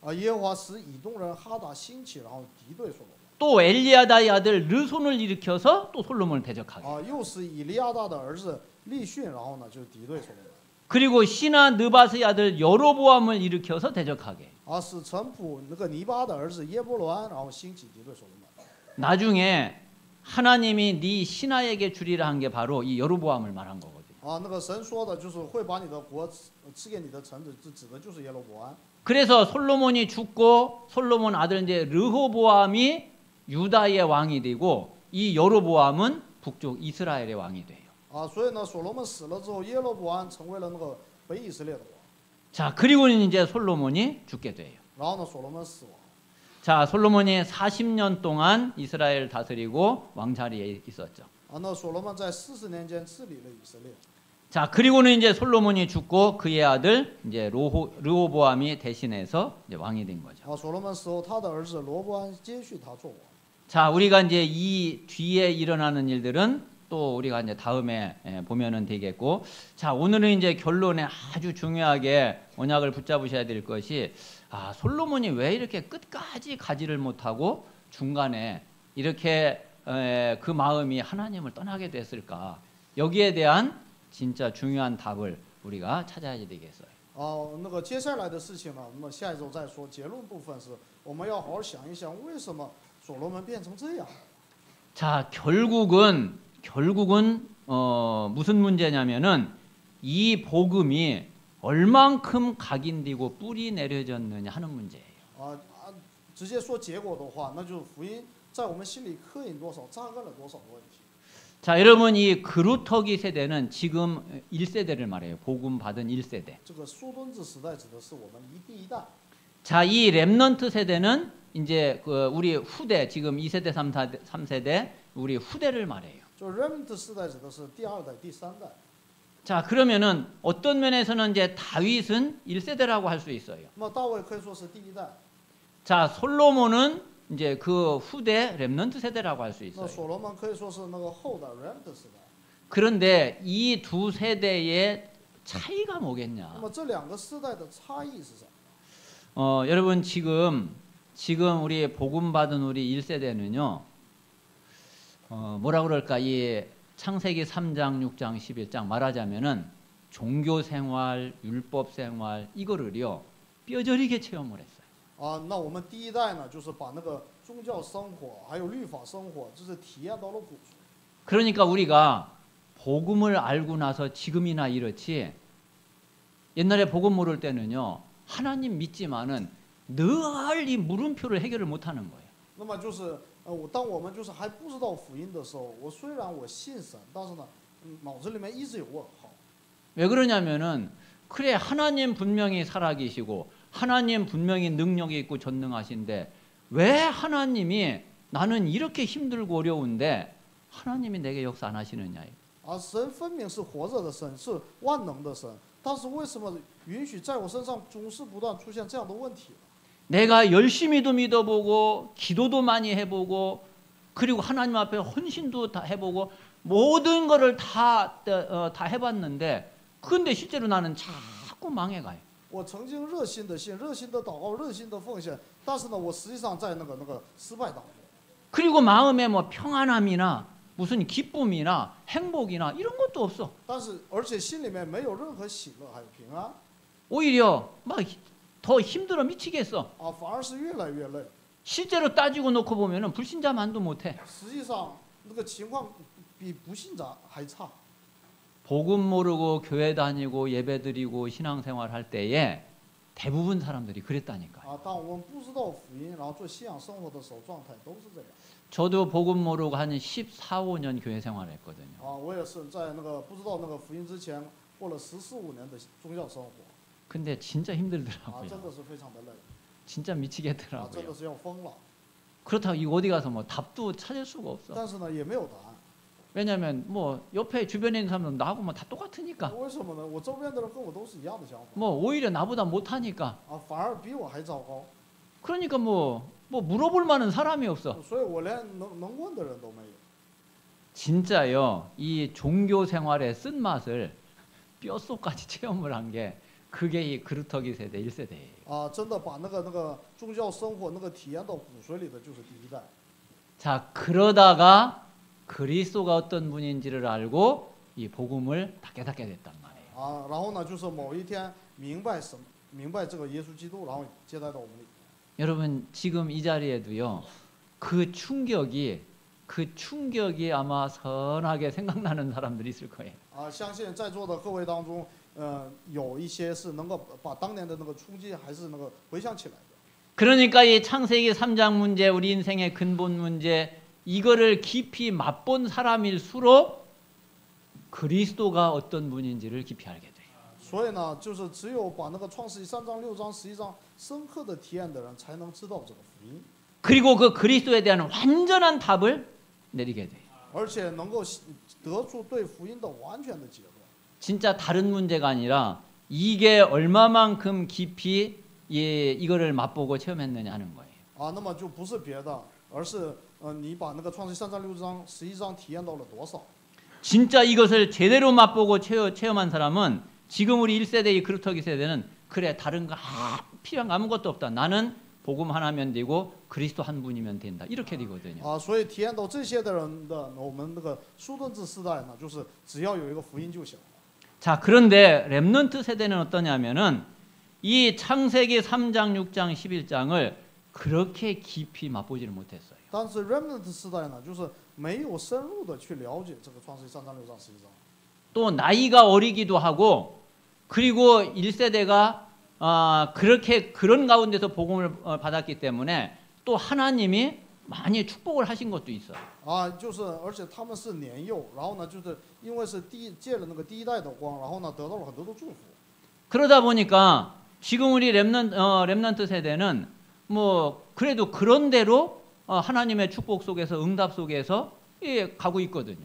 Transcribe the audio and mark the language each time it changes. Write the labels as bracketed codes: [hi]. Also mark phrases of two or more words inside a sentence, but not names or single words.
[zh] 啊，耶和华使以东人哈达兴起，然后敌对所罗门。 [ko] 또 엘리야다의 아들 르손을 일으켜서 또 솔로몬을 대적하게. [zh] 啊，又使以利亚大的儿子利逊，然后呢就敌对所罗门。 [ko] 그리고 시나 느바스의 아들 여로보암을 일으켜서 대적하게. [zh] 啊，使臣仆那个尼巴的儿子耶波罗安，然后兴起敌对所罗门。 [ko] 나중에 하나님이 네 신하에게 주리라 한 게 바로 이 여로보암을 말한 거거든요. [zh] 啊，那个神说的就是会把你的国赐给你的臣子，这指的就是耶罗伯安。 [ko] 그래서 솔로몬이 죽고 솔로몬 아들 이제 르호보암이 유다의 왕이 되고 이 여로보암은 북쪽 이스라엘의 왕이 돼요. [zh] 啊，所以呢，所罗门死了之后，耶罗伯安成为了那个北以色列的王。 [ko] 자, 그리고는 이제 솔로몬이 죽게 돼요. [zh] 然后呢，所罗门死亡。 [ko] 자, 솔로몬이 40년 동안 이스라엘 다스리고 왕자리에 있었죠. [zh] 啊，那所罗门在40年间治理了以色列。 [ko] 자, 그리고는 이제 솔로몬이 죽고 그의 아들 이제 르호보암이 대신해서 이제 왕이 된 거죠. [zh] 啊，所罗门死后，他的儿子罗伯安接续他做王。 [ko] 자, 우리가 이제 이 뒤에 일어나는 일들은 또 우리가 이제 다음에 보면은 되겠고, 자, 오늘은 이제 결론에 아주 중요하게 언약을 붙잡으셔야 될 것이 솔로몬이 왜 이렇게 끝까지 가지를 못하고 중간에 이렇게 그 마음이 하나님을 떠나게 됐을까? 여기에 대한 진짜 중요한 답을 우리가 찾아야 되겠어요. [zh] 那个接下来的事情呢，那么下一周再说。结论部分是我们要好好想一想，为什么所罗门变成这样？ [ko] 자, 결국은 무슨 문제냐면은 이 복음이 얼만큼 각인되고 뿌리 내려졌느냐 하는 문제예요. [zh] 直接说结果的话，那就是福音在我们心里刻印多少，扎根了多少的问题。 [ko] 자, 여러분 이 그루터기 세대는 지금 1세대를 말해요. 복음 받은 1세대. [zh] 这个苏敦子时代指的是我们第一代。 [ko] 자, 이 렘넌트 세대는 이제 우리 후대 지금 2세대, 3세대 우리 후대를 말해요. [zh] 就 remnant 世代指的是第二代、第三代。 [ko] 자, 그러면은 어떤 면에서는 이제 다윗은 1세대라고 할 수 있어요. [zh] 那么大卫可以说是第一代。 [ko] 자, 솔로몬은 이제 그 후대 렘넌트 세대라고 할 수 [zh] 那 [ko] 있어요. [zh] 所罗门可以说是那个后代 remnant 时代。 [ko] 그런데 이 두 세대의 차이가 뭐겠냐? [zh] 那么这两个世代的差异是什么？ [ko] 여러분 지금 우리 복음 받은 우리 1세대는요. 뭐라 그럴까? 이 창세기 3장, 6장, 11장 말하자면은 종교 생활, 율법 생활 이거를요. 뼈저리게 체험을 했어요. [zh] 啊，那我们第一代呢，就是把那个宗教生活还有律法生活，这是体验到了骨髓。 [ko] 그러니까 우리가 복음을 알고 나서 지금이나 이렇지 옛날에 복음 모를 때는요. 하나님 믿지만은 늘 이 물음표를 해결을 못하는 거예요. [zh] 那么就是当我们就是还不知道福音的时候，我虽然我信神，但是呢，脑子里面一直有问号。 [ko] 왜 그러냐면은 그래 하나님 분명히 살아계시고 하나님 분명히 능력이 있고 전능하신데 왜 하나님이 나는 이렇게 힘들고 어려운데 하나님이 내게 역사 안 하시느냐? [zh] 啊，神分明是活着的神，是万能的神，但是为什么允许在我身上总是不断出现这样的问题？ [ko] 내가 열심히도 믿어보고 기도도 많이 해보고 그리고 하나님 앞에 헌신도 다 해보고 모든 거를 다 해봤는데 근데 실제로 나는 자꾸 망해가요. [zh] 我曾经热心的信、热心的祷告、热心的奉献，但是呢，我实际上在那个失败当中。 [ko] 그리고 마음에 뭐 평안함이나 무슨 기쁨이나 행복이나 이런 것도 없어. [zh] 但是而且心里面没有任何喜乐，还有平安， [ko] 오히려 막 더 힘들어 미치겠어. [zh] 啊，反而是越来越累。 [ko] 실제로 따지고 놓고 보면은 불신자만도 못해. [zh] 实际上那个情况比不信者还差。 [ko] 복음 모르고 교회 다니고 예배 드리고 신앙생활 할 때에 대부분 사람들이 그랬다니까. [zh] 啊，当我们不知道福音，然后做信仰生活的时候，状态都是这样。 [ko] 저도 복음 모르고 한 14, 15년 교회 생활을 했거든요. [zh] 啊，我也是在那个不知道那个福音之前，过了14、15年的宗教生活。 [ko] 근데 진짜 [zh] 啊， [ko] 힘들더라고요. [zh] 真的是非常的累， [ko] 진짜 [zh] 啊，真 [ko] 미치겠더라고요. [zh] 的是要疯了。 [ko] 그렇다고 이 어디 가서 뭐 답도 찾을 수가 없어. [zh] 但是呢，也没有答案。 [ko] 왜냐면 뭐 옆에 주변에 있는 사람들은 나하고 뭐 다 똑같으니까. [zh] 为什么呢？我周边的人跟我都是一样的想法。 [ko] 뭐 오히려 나보다 못하니까. [zh] 啊，反而比我还糟糕， [ko] 그러니까 뭐 물어볼 만한 사람이 없어. [zh] 所以我连能问的人都没有。 [ko] 진짜요. 이 종교 생활의 쓴맛을 뼛속까지 체험을 한 게 그게 이 그루터기 세대 1세대예요. [zh] 啊，真的把那个宗教生活那个体验到骨髓里的，就是第一代。 [ko] 자, 그러다가 그리스도가 어떤 분인지를 알고 이 복음을 다 깨닫게 됐단 말이에요. [zh] 啊，然后呢，就是某一天明白这个耶稣基督，然后接待到我们里。 [ko] 여러분 지금 이 자리에도요. 그 충격이 아마 선하게 생각나는 사람들이 있을 거예요. [zh] 啊，相信在座的各位当中，有一些是能够把当年的那个冲击还是那个回想起来的。 [ko] 그러니까 이 창세기 3장 문제, 우리 인생의 근본 문제 이거를 깊이 맛본 사람일수록 그리스도가 어떤 분인지를 깊이 알게 돼요. [zh] 所以呢，就是只有把那个创世记3章、6章、11章深刻的体验的人，才能知道这个福音， [ko] 그리고 그 그리스도에 대한 완전한 답을 내리게 돼요. [zh] 而且能够得出对福音的完全的结论。 [ko] 진짜 다른 문제가 아니라 이게 얼마만큼 깊이 이거를 맛보고 체험했느냐 하는 거예요. [zh] 啊，那么就不是别的，而是你把那个创世记3章、6章、11章体验到了多少？ [ko] 진짜 이것을 제대로 맛보고 체험한 사람은 지금 우리 1세대의 그루터기 세대는 그래 다른 거 필요한 거 아무것도 없다. 나는 복음 하나면 되고 그리스도 한 분이면 된다. 이렇게 되거든요. [zh] 啊，所以体验到这些的人的，我们那个苏顿治世代呢，就是只要有一个福音就行了。 [ko] 자, 그런데 렘넌트 세대는 어떠냐면은 이 창세기 3장, 6장, 11장을 그렇게 깊이 맛보지를 못했어요. [zh] 但是 remnant 世代呢，就是没有深入的去了解这个创世记3章、6章、11章。 [ko] 또 나이가 어리기도 하고 그리고 1세대가 그렇게 그런 가운데서 복음을 받았기 때문에 또 하나님이 많이 축복을 하신 것도 있어요. [zh] 啊，就是而且他们是年幼，然后呢，就是因为是借了那个第一代的光，然后呢得到了很多的祝福。 [ko] 그러다 보니까 지금 우리 렘넌트 세대는 뭐 그래도 그런 대로 하나님의 축복 속에서 응답 속에서 가고 있거든요.